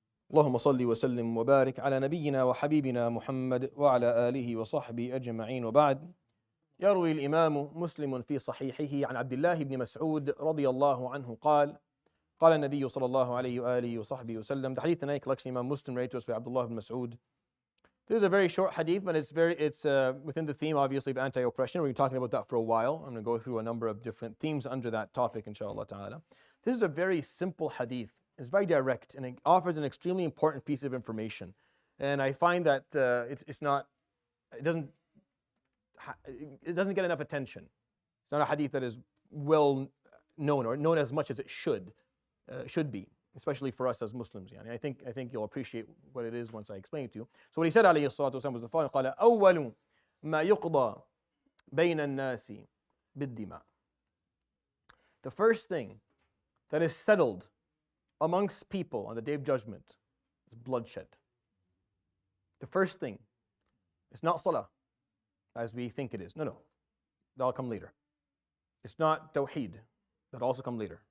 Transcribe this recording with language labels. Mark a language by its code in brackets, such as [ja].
[ar] اللهم صل وسلم وبارك على نبينا وحبيبنا محمد وعلى آله وصحبه أجمعين، وبعد. يروي الإمام مسلم في صحيحه عن عبد الله بن مسعود رضي الله عنه قال قال النبي صلى الله عليه وآله وصحبه وسلم. [en] The hadith tonight collection Imam Muslim narrated to us by Abdullah ibn Mas'ud. This is a very short hadith, but it's within the theme, obviously, of anti-oppression. We've been talking about that for a while. I'm going to go through a number of different themes under that topic, inshallah ta'ala. This is a very simple hadith. It's very direct, and it offers an extremely important piece of information. And I find that it doesn't get enough attention. It's not a hadith that is well known or known as much as it should be, especially for us as Muslims. I think you'll appreciate what it is once I explain it to you. So what he said, [ar] عليه الصلاة والسلام, [en] was the following: [ar] قال أول ما يقضى بين الناس بالدماء. [en] The first thing that is settled amongst people on the Day of Judgment is bloodshed. The first thing. It's not salah, as we think it is. No. That'll come later. It's not tawheed. That'll also come later.